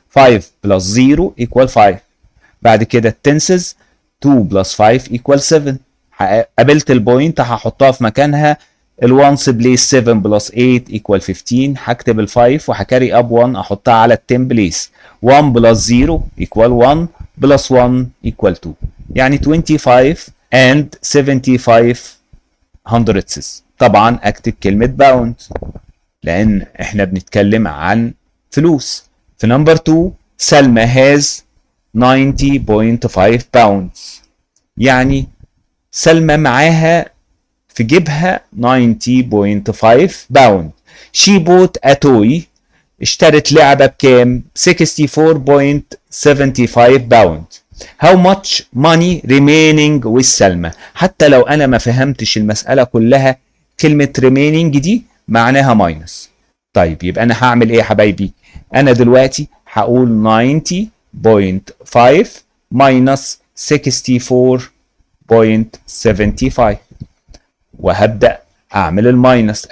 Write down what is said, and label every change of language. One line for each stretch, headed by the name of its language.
Arabic: 5 بلس 0 equal 5. بعد كده التنسز 2 بلس 5 equal 7. قابلت البوينت هحطها في مكانها. الوانس بليس 7 بلس 8 equal 15. هكتب ال 5 وهكاري اب 1 احطها على ال 10 بليس. 1 بلس 0 equal 1 بلس 1 equal 2، يعني 25 and 75 hundredths. طبعا اكتب كلمة باوند لان احنا بنتكلم عن فلوس. في نمبر 2 سلمى has 90.5 pounds، يعني سلمى معاها في جيبها 90.5 باوند.
English: she bought a toy، اشترت لعبة بكام؟ 64.75 pound. how much money remaining with سلمى.
Arabic: حتى لو انا ما فهمتش المسألة كلها، كلمة remaining دي معناها ماينس. طيب يبقى انا هعمل ايه يا حبايبي؟ انا دلوقتي هقول 90.5 ماينس 64.75 وهبدأ اعمل الماينس.